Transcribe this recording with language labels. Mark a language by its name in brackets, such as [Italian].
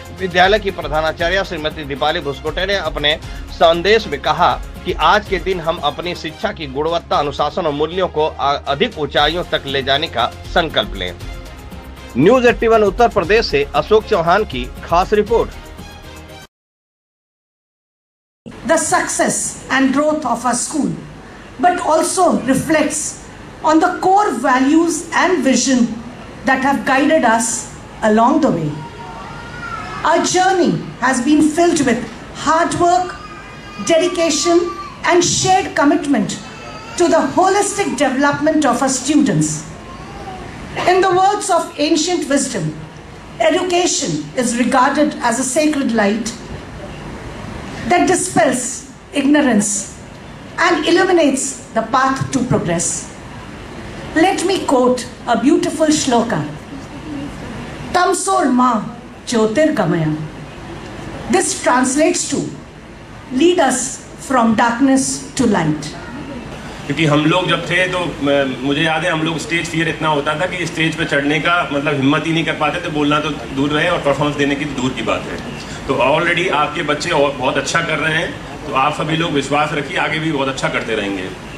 [Hindi] विद्यालय की प्रधानाचार्य श्रीमती दीपाली भुस्कुटे ने अपने संदेश में कहा कि आज के दिन हम अपनी शिक्षा की गुणवत्ता, अनुशासन और मूल्यों को अधिक ऊंचाइयों तक ले जाने का संकल्प लें। न्यूज 81 उत्तर प्रदेश से अशोक चौहान की खास report. [English] The success and growth of our school, but also reflects on the core values and vision that have guided us along the way. Our journey has been filled with hard work, dedication, and shared commitment to the holistic development of our students. In the words of ancient wisdom, education is regarded as a sacred light that dispels ignorance and illuminates the path to progress. Let me quote a beautiful shloka. [Sanskrit] Tamsor ma jyotirgamaya. [English] This translates to lead us from darkness to light. [Hindi] क्योंकि हम लोग जब थे तो मुझे याद है हम लोग स्टेज फियर इतना होता था कि स्टेज पे चढ़ने का मतलब हिम्मत ही नहीं कर पाते थे, बोलना तो दूर रहे और परफॉर्मेंस देने की दूर की बात है। तो ऑलरेडी आपके बच्चे बहुत अच्छा कर रहे हैं, तो आप सभी लोग विश्वास रखिए आगे भी बहुत अच्छा करते रहेंगे।